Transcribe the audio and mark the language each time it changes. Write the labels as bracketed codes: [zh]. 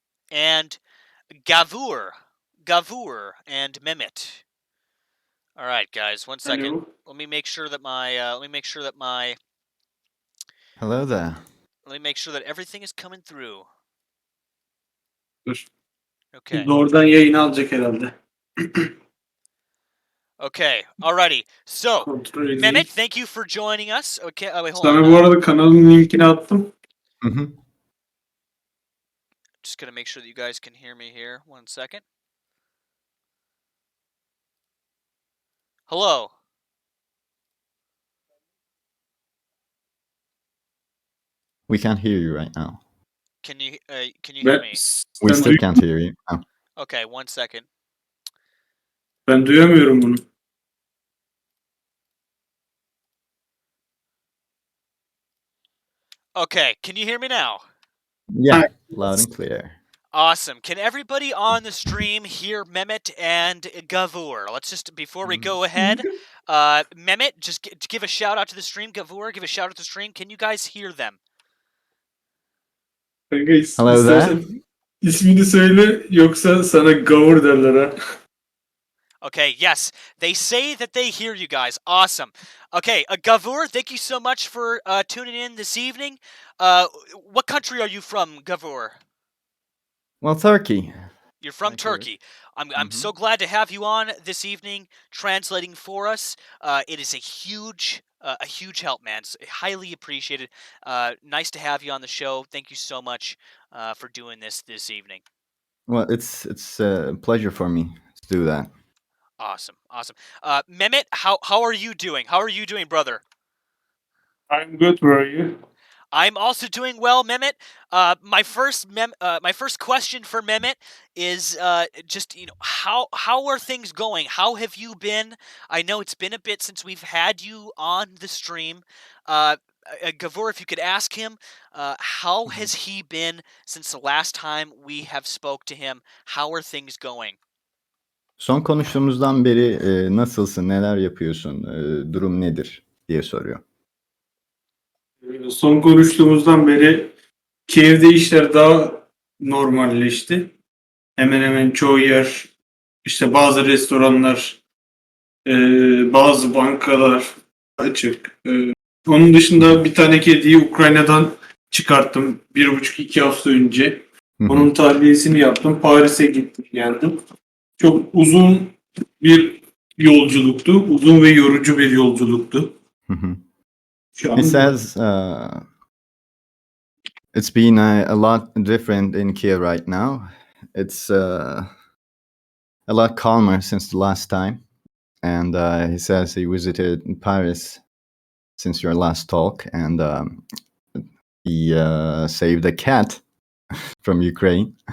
[en] And Gavur and Mehmet. All right, guys, one second. Hello. Let me make sure that my Hello there. Let me make sure that everything is coming through. [tr] Dur. [en] Okay. [tr] Doğrudan yayını alacak herhalde. [en] Okay. Alrighty. So, [tr] Kontrol edeyim. [en] Mehmet, thank you for joining us. Okay. Oh, wait, hold [tr] Sana [en] on. [tr] bu arada kanalın linkini attım. [en] Just gonna make sure that you guys can hear me here. One second. Hello. We can't hear you right now. Can you hear me? We [tr] Sen [en] still can't hear you. Oh. Okay, 1 second. [tr] Ben duyamıyorum bunu. [en] Okay, can you hear me now? Yeah, loud and clear. Awesome. Can everybody on the stream hear Mehmet and Gavur? Let's just, before we go ahead, Mehmet, just give a shout out to the stream. Gavur, give a shout out to the stream. Can you guys hear them? [tr] Kanka [en] Hello there. [tr] istersen ismini söyle yoksa sana gavur derler ha. [en] Okay, yes. They say that they hear you guys. Awesome. Okay, Gavur, thank you so much for tuning in this evening. What country are you from, Gavur? Well, Turkey. You're from Like yours. Turkey. I'm so glad to have you on this evening, translating for us. It is a huge help, man. It's highly appreciated. Nice to have you on the show. Thank you so much for doing this evening. Well, it's a pleasure for me to do that. Awesome. Mehmet, how are you doing? How are you doing, brother? I'm good, where are you? I'm also doing well, Mehmet. My first question for Mehmet is just how are things going? How have you been? I know it's been a bit since we've had you on the stream. Gavur, if you could ask him, how has he been since the last time we have spoke to him? How are things going? [tr] Son konuştuğumuzdan beri nasılsın, neler yapıyorsun, durum nedir diye soruyor. Son konuştuğumuzdan beri Kiev'de işler daha normalleşti. Hemen hemen çoğu yer, işte bazı restoranlar, bazı bankalar açık. Onun dışında bir tane kediyi Ukrayna'dan çıkarttım 1,5-2 hafta önce. Onun tahliyesini yaptım. Paris'e gittim, geldim. Çok uzun bir yolculuktu. Uzun ve yorucu bir yolculuktu. Şu an [en] He says it's been a lot different in Kiev right now. It's a lot calmer since the last time. And he says he visited Paris since your last talk, and he saved a cat from Ukraine.